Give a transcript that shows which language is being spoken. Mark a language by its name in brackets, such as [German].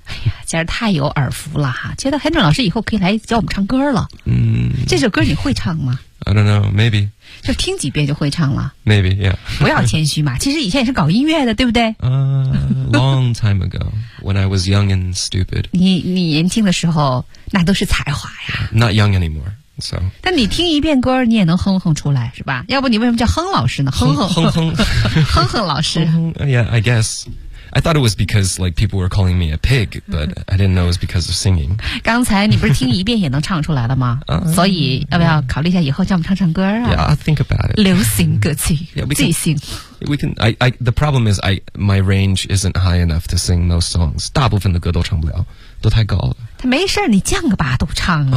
[Chinese] 哎呀，简直太有耳福了哈！觉得 Henry 老师以后可以来教我们唱歌了。嗯，这首歌你会唱吗？ [English] I don't know, maybe. [Chinese] 就听几遍就会唱了。 [English] Maybe, yeah. [Chinese] 不要谦虚嘛，其实以前也是搞音乐的，对不对？ [English] Long time ago, when I was young and stupid. [Chinese] 你年轻的时候，那都是才华呀。 [English] Not young anymore, so. [Chinese] 但你听一遍歌，你也能哼哼出来，是吧？要不你为什么叫哼老师呢？哼哼老师。 [English] Yeah, I guess. I thought it was because like people were calling me a pig, but I didn't know it was because of singing. [Chinese] 刚才你不是听一遍也能唱出来了吗？所以要不要考虑一下以后叫我们唱唱歌啊 [English] ？Yeah, I'll think about it. [Chinese] 流行歌曲，即兴。 [English] We can. I. The problem is, my range isn't high enough to sing most songs. [Chinese] 大部分的歌都唱不了，都太高了。他没事，你降个八度唱啊。